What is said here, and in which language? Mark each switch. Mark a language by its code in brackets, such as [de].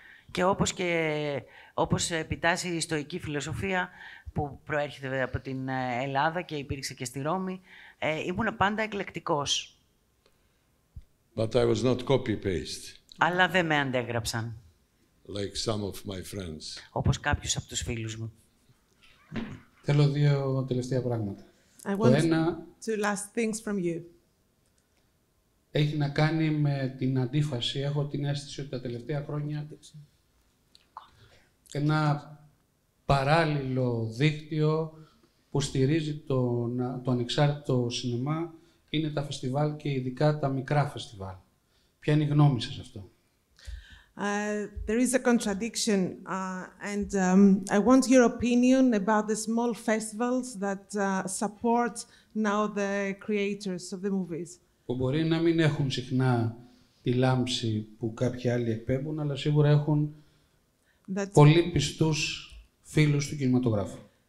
[el] Και όπως επιτάσσει η στοική φιλοσοφία που προέρχεται από την Ελλάδα και υπήρξε και στη Ρώμη, ήμουν πάντα εκλεκτικός. [en] But I was not copy-paste. [el] Αλλά δεν με αντέγραψαν. [en] Like some of my friends. [el] Όπως κάποιους από τους φίλους μου. Θέλω δύο τελευταία πράγματα. [en] I want two last things from you. [el] Έχει να κάνει με την αντίφαση. Έχω την αίσθηση ότι τα τελευταία χρόνια ένα παράλληλο δίκτυο που στηρίζει το ανεξάρτητο σινεμά είναι τα φεστιβάλ και ειδικά τα μικρά φεστιβάλ. Ποια είναι η γνώμη σας αυτό? [en] There is a contradiction, and I want your opinion about the small festivals that support now the creators of the movies. [el] Που μπορεί να μην έχουν συχνά η λάμψη που κάποιοι άλλοι εκπέμπουν, αλλά σίγουρα έχουν πολύ πιστούς φίλους του κινηματογράφου.